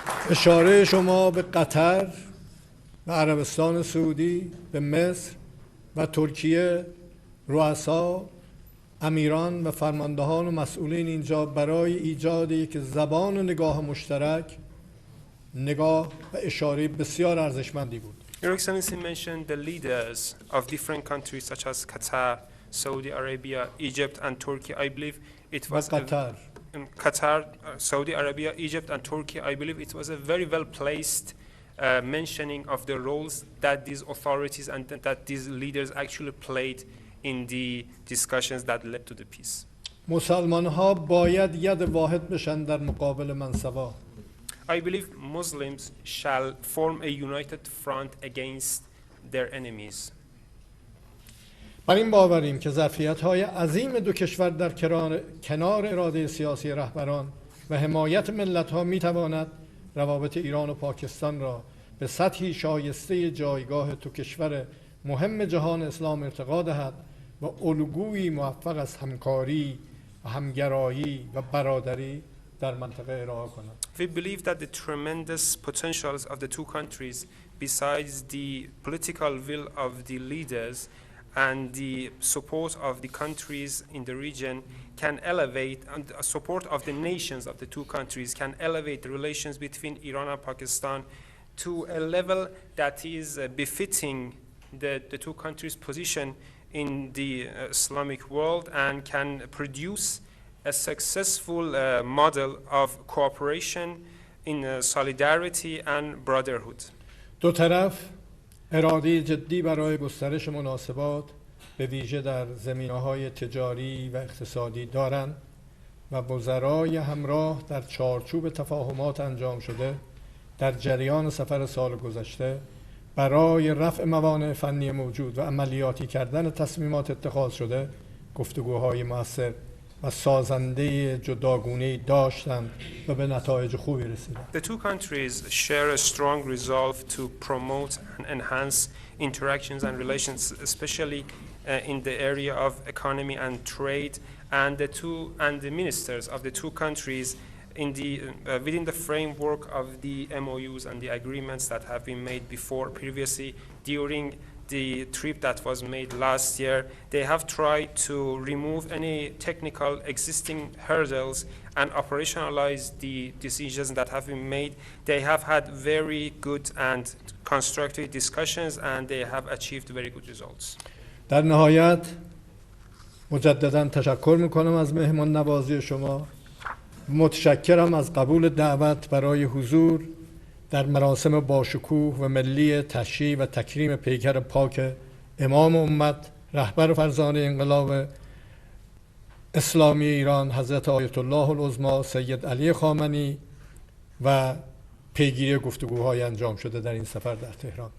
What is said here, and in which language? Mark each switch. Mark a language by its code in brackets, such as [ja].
[fa] اشاره شما به قطر و عربستان سعودی، به مصر و ترکیه، رؤسا، امیران و فرماندهان و مسئولین اینجا برای ایجاد یک زبان و نگاه مشترک، نگاه و اشاره بسیار ارزشمندی بود. [en] Your Excellency mentioned the leaders of different countries such as Qatar, Saudi Arabia, Egypt, and Turkey. I believe it was Qatar. Qatar, Saudi Arabia, Egypt, and Turkey, I believe it was a very well-placed mentioning of the roles that these authorities and that these leaders actually played in the discussions that led to the peace. [fa] مسلمان ها باید ید واحد بشن در مقابل منصبا. [en] I believe Muslims shall form a united front against their enemies. [fa] بر این باوریم که ظرفیت‌های عظیم دو کشور در کنار اراده سیاسی رهبران و حمایت ملت‌ها می‌تواند روابط ایران و پاکستان را به سطحی شایسته جایگاه دو کشور مهم جهان اسلام ارتقا دهد و الگویی موفق از همکاری و همگرایی و برادری در منطقه ارائه کند. [en] We believe that the tremendous potentials of the two countries, besides the political will of the leaders and the support of the countries in the region, can elevate, and the support of the nations of the two countries can elevate the relations between Iran and Pakistan to a level that is befitting the two countries' position in the Islamic world and can produce a successful model of cooperation in solidarity and brotherhood. [fa] دو طرف اراده جدی برای گسترش مناسبات به ویژه در زمینه‌های تجاری و اقتصادی دارند و وزرای همراه در چارچوب تفاهمات انجام شده در جریان سفر سال گذشته برای رفع موانع فنی موجود و عملیاتی کردن تصمیمات اتخاذ شده گفتگوهای مؤثر و سازنده جداگونه‌ای داشتند و به نتایج خوبی رسیدند. [en] The two countries share a strong resolve to promote and enhance interactions and relations, especially in the area of economy and trade, and the ministers of the two countries in the within the framework of the MOUs and the agreements that have been made before previously during the trip that was made last year. They have tried to remove any technical existing hurdles and operationalize the decisions that have been made. They have had very good and constructive discussions and they have achieved very good results. [fa] در نهایت مجددا تشکر میکنم از مهمان نوازی شما. متشکرم از قبول دعوت برای حضور در مراسم باشکوه و ملی تشییع و تکریم پیکر پاک امام امت رهبر فرزانه انقلاب اسلامی ایران حضرت آیت الله العظمی سید علی خامنه‌ای و پیگیری گفتگوهای انجام شده در این سفر در تهران.